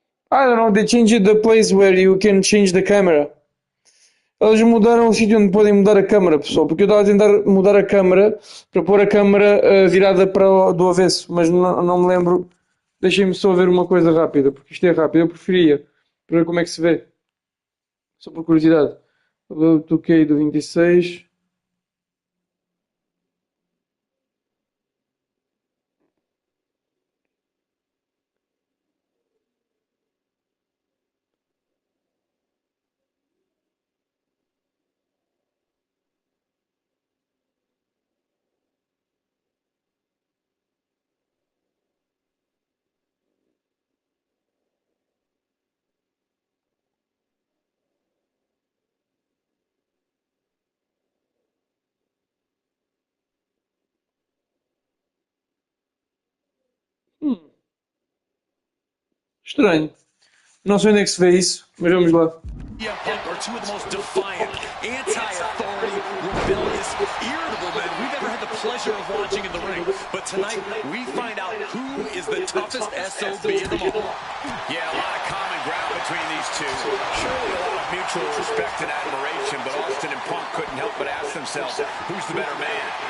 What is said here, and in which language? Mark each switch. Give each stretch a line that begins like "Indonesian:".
English: I don't know, they changed the place where you can change the camera.
Portuguese: Eles mudaram o sítio onde podem mudar a câmera, pessoal, porque eu estava a tentar mudar a câmera para pôr a câmera virada do avesso, mas não me lembro. Deixem-me só ver uma coisa rápida, porque isto é rápido, eu preferia, para ver como é que se vê. Só por curiosidade. Eu toquei do 26. Estranho. Não sei onde é que se vê isso, mas vamos lá.
English: Are two of the most defiant, anti-authority, rebellious, irritable men we've ever had the pleasure of watching in the ring. But tonight, we find out who is the toughest SOB of them all. Yeah, a lot of common ground between these two. Surely a lot of mutual respect and admiration, but Austin and Punk couldn't help but ask themselves, who's the better man?